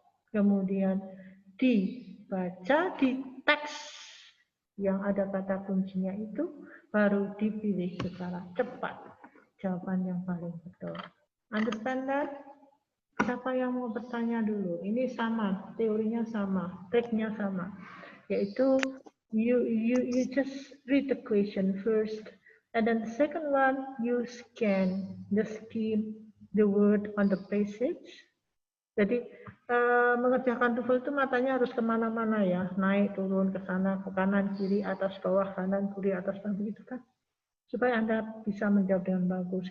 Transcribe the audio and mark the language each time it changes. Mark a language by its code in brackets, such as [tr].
[id] Kemudian dibaca di teks yang ada kata kuncinya itu, baru dipilih secara cepat jawaban yang paling betul. [en] Understand that? [id] Siapa yang mau bertanya dulu? Ini sama, teorinya sama, triknya sama. [en] Yaitu you just read the question first, and then the second one you scan the word on the passage. [id] Jadi mengerjakan TOEFL itu matanya harus kemana-mana ya, naik turun ke sana, ke kanan kiri atas bawah, kanan kiri atas bawah, begitu kan, supaya Anda bisa menjawab dengan bagus.